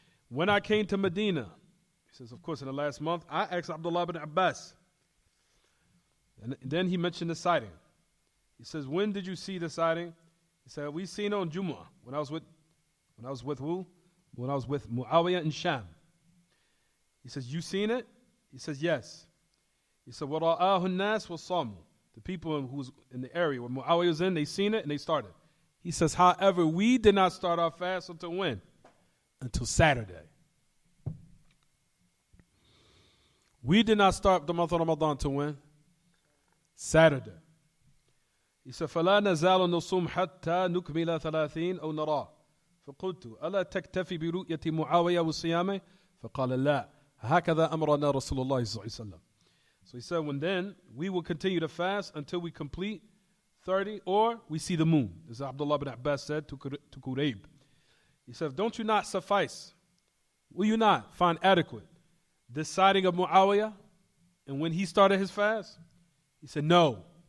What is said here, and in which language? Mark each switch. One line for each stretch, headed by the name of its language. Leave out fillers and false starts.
English: When I came to Medina, he says, of course, in the last month, I asked Abdullah ibn Abbas. And then he mentioned the sighting. He says, when did you see the sighting? He said, we seen it on Jumu'ah. When I was with who? When I was with Muawiyah in Sham. He says, you seen it? He says, yes. He said,
Arabic: وَرَآهُ النَّاسِ وَصَامُوا.
English: The people who was in the area where Muawiyah was in, they seen it and they started. He says, however, we did not start our fast until when? Until Saturday. We did not start the month of Ramadan until when? Saturday. He said,
Arabic: فَلَا نَزَالُ نُصُومْ حَتَّى نُكْمِلَ 30 أو نَرَى. فقلت ألا تكتفي برؤية معاوية وصيامه؟ فقال لا هكذا أمرنا رسول الله صلى الله عليه وسلم.
English: So he said, then we will continue to fast until we complete 30 or we see the moon. As Abdullah ibn Abbas said to Kurayb. He said, don't you not suffice? Will you not find adequate the sighting of Muawiyah and when he started his fast? He said, no.